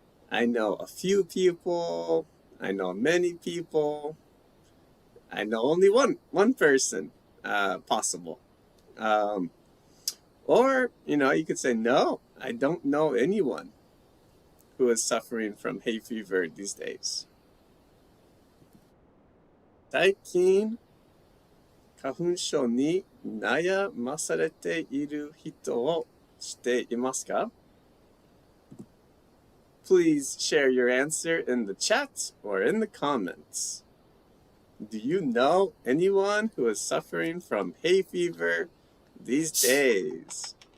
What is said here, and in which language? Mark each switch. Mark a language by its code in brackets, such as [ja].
[en] I know a few people. I know many people. I know only one person possible. Or, you could say no, I don't know anyone who is suffering from hay fever these days. [ja] 最近花粉症に悩まされている人を知っていますか? [en] Please share your answer in the chat or in the comments. Do you know anyone who is suffering from hay fever these days?